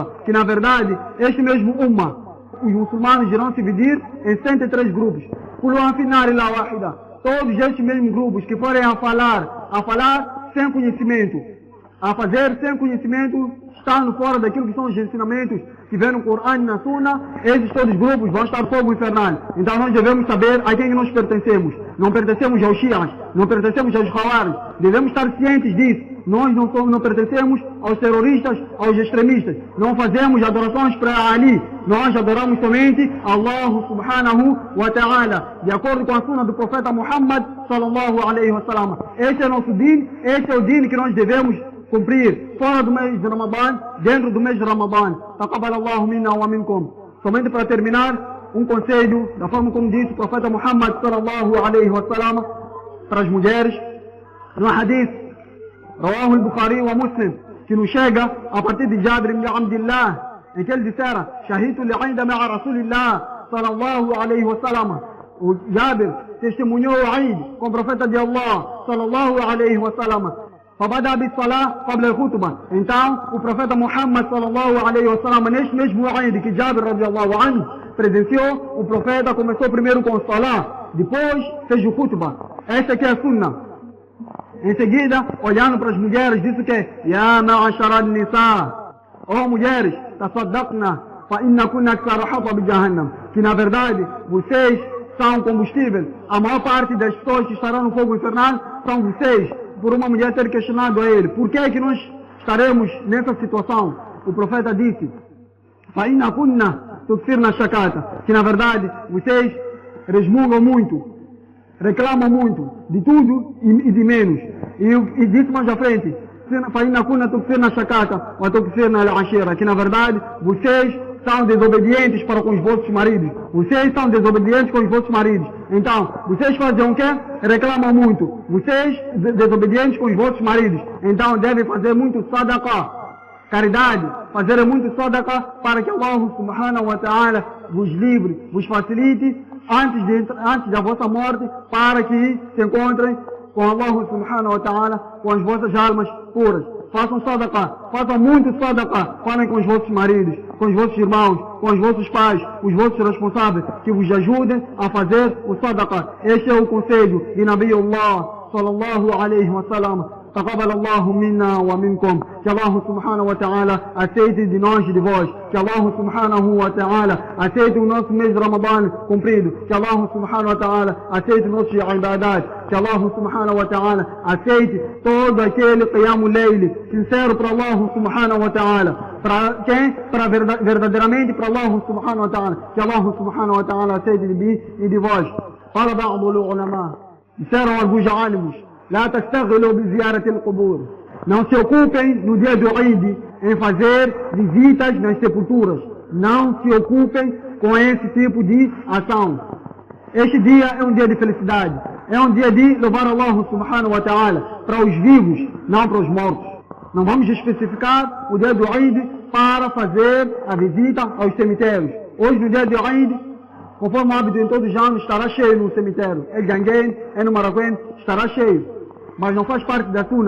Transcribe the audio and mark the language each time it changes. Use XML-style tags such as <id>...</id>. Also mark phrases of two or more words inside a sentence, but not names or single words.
<pt>Que na verdade, este mesmo ummah, os muçulmanos irão se dividir em 103 grupos. Todos estes mesmos grupos que forem a falar sem conhecimento, a fazer sem conhecimento, estando fora daquilo que são os ensinamentos que vem no Corão e na Sunna, esses todos os grupos vão estar fogo infernal. Então nós devemos saber a quem nós pertencemos. Não pertencemos aos Shias, não pertencemos aos Khawarij. Devemos estar cientes disso. Nós não pertencemos aos terroristas, aos extremistas. Não fazemos adorações para Ali. Nós adoramos somente</pt> <ar>الله سبحانه وتعالى,</ar> <pt>de acordo com a Sunna do profeta Muhammad</pt> <ar>صلى الله عليه وسلم.</ar> <pt>Este é nosso din, este é o din que nós devemos cumprir fora do mês de Ramadã, dentro do mês de Ramadã.</pt> <ar>تقبل الله منا ومنكم.</ar> <pt>Somente para terminar, um conselho, da forma como disse o profeta Muhammad</pt> <ar>صلى الله عليه وسلم,</ar> <pt>para as mulheres, no hadith,</pt> <ar>رواه البخاري ومسلم,</ar> <pt>que nos chega a partir de Jabir ibn Abdullah, em que ele dissera,</pt> <ar>شهدت لعيد مع رسول الله صلى الله عليه وسلم.</ar> <pt>O Jabir testemunhou o Eid com o profeta de Allah</pt> <ar>صلى الله عليه وسلم. فبدأ بالصلاة قبل الخطبة.</ar> <pt>Então, o profeta Muhammad</pt> <ar>صلى الله عليه وسلم,</ar> <pt>neste mesmo Eid que Jabir</pt> <ar>رضي الله عنه</ar> <pt>presenciou, o profeta começou primeiro com o Salah, depois fez o khutbah. Esta aqui é a Sunna. Em seguida, olhando para as mulheres, disse que</pt> <ar>يا معشر النساء,</ar> <pt>ó mulheres,</pt> <ar>تصدقن، فإن كن أكثر حطب جهنم,</ar> <pt>que na verdade vocês são combustível. A maior parte das pessoas que estarão no fogo infernal são vocês. Por uma mulher ter questionado a ele, por que é que nós estaremos nessa situação? O profeta disse,</pt> <ar>فإن كن تكثرن الشكاة,</ar> <pt>que na verdade vocês resmungam muito, reclamam muito de tudo e de menos. E disse mais à frente,</pt> <ar>فَإِنَّ كُنَّ تُكْثِرْنَ الشَّكَاةَ وَتُكْثِرْنَ الْعَشِيرَةَ,</ar> <pt>que na verdade vocês são desobedientes para com os vossos maridos. Vocês são desobedientes com os vossos maridos. Então, vocês fazem o quê? Reclamam muito. Vocês desobedientes com os vossos maridos. Então, devem fazer muito sadaqah, caridade, fazer muito sadaqah para que</pt> <ar>الله سبحانه وتعالى</ar> <pt>vos livre, vos facilite antes da vossa morte, para que se encontrem com</pt> <ar>الله سبحانه وتعالى,</ar> <pt>com as vossas almas puras. Façam sadaqah, façam muito sadaqah, falem com os vossos maridos, com os vossos irmãos, com os vossos pais, os vossos responsáveis, que vos ajudem a fazer o sadaqah. Este é o conselho de</pt> <ar>نبي الله صلى الله عليه وسلم. تقبل الله منا ومنكم.</ar> <pt>Que</pt> <ar>الله سبحانه وتعالى</ar> <pt>aceite de nós e de vós. Que</pt> <ar>الله سبحانه وتعالى</ar> <pt>aceite o nosso mês de Ramadã cumprido. Que</pt> <ar>الله سبحانه وتعالى</ar> <pt>aceite nossos ibadat. Que</pt> <ar>الله سبحانه وتعالى</ar> <pt>aceite todo aquele</pt> <ar>قيام الليل</ar> <pt>sincero para</pt> <ar>الله سبحانه وتعالى.</ar> <pt>Para quem? Para verdadeiramente para</pt> <ar>الله سبحانه وتعالى.</ar> <pt>Que</pt> <ar>الله سبحانه وتعالى</ar> <pt>aceite de mim e de vós.</pt> <ar>قال بعض العلماء,</ar> <pt>disseram alguns álamos,</pt> <ar>لا تشتغلوا بزيارة القبور.</ar> <pt>Não se ocupem no dia do Eid em fazer visitas nas sepulturas. Não se ocupem com esse tipo de ação. Este dia é um dia de felicidade. É um dia de louvar</pt> <ar>الله سبحانه وتعالى</ar> <pt>para os vivos, não para os mortos. Não vamos especificar o dia do Eid para fazer a visita aos cemitérios. Hoje, no dia do Eid, conforme o hábito em todos os anos, estará cheio no cemitério. El Ganguém, no Maracuém, estará cheio. Mas não faz parte da Sunna.</pt>